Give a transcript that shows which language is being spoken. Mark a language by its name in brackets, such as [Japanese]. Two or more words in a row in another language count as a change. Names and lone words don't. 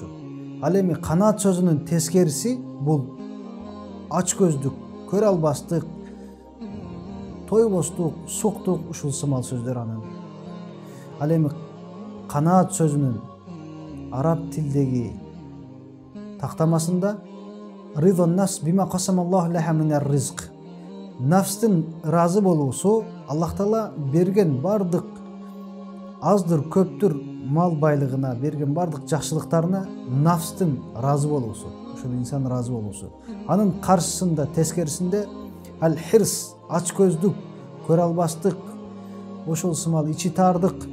[Kyrgyz] Ал эми канаат сөзүнүн тескериси бул ач көздүк, көрө албастык, тойбостук, суктук, ушул сымал сөздөр анын. Ал эми канаат сөзүнүн араб тилдеги тактамасында [Arabic] رضا النفس بما قسم الله لها من الرزق. [Kyrgyz] Нафстын ыраазы болуусу Аллах Таала берген бардык аздыр көптүр мал байлыгына, берген бардык жакшылыктарына нафстын ыраазы болуусу, ошол инсан ыраазы болуусу. Анын каршысында, тескерисинде [Arabic] الحرص, [Kyrgyz] ач көздүк, көрө албастык, ошол сымал ичи таардык.